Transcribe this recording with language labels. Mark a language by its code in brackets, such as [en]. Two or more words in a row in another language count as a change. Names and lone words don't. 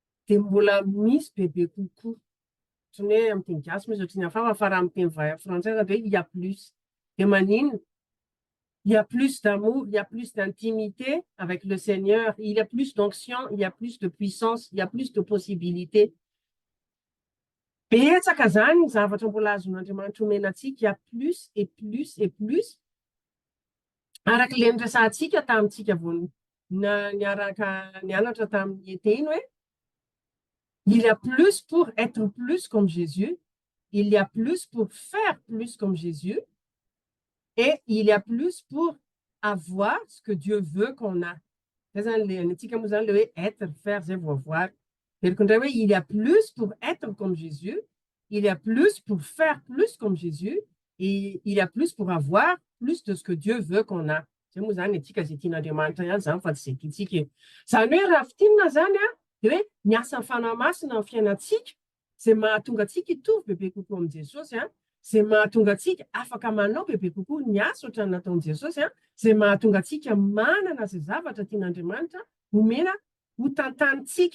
[mg] dia mbola misy bebe kokoa. Tsy ny hoe amin'ny teny gasy misy ohatrany hafa fa raha amin'ny teny frantsay hoe [fr] il y a plus. [mg] Dia maninona? [fr] Il y a plus d'amour, il y a plus d'intimité avec le Seigneur, il y a plus d'onction, il y a plus de puissance, il y a plus de possibilités. [mg] Betsaka zany ny zavatra mbola azon'Andriamanitra omena antsika, [fr] il y a plus et plus et plus. [mg] Araka le niresantsika tamintsika vao nianatra tamin'ny été iny hoe [fr] il y a plus pour être plus comme Jésus, il y a plus pour faire plus comme Jésus, et il y a plus pour avoir ce que Dieu veut qu'on a. Être, faire, voir. Il y a plus pour être comme Jésus, il y a plus pour faire plus comme Jésus, et il y a plus pour avoir plus de ce que Dieu veut qu'on a. C'est moi [mg] zany etika zay tian'Andriamanitra ihany zany fa tsy zay tiantsika. Zany hoe raha fitinana zany a, dia hoe miasa ny fanahy-masina amin'ny fiainantsika, zay mahatonga antsika hitovy bebe kokoa amin'i Jesosy a, zay mahatonga antsika afaka manao bebe kokoa ny asa ohatrany nataon'i Jesosy a, zay mahatonga antsika manana zay zavatra tian'Andriamanitra omena ho tantanintsika.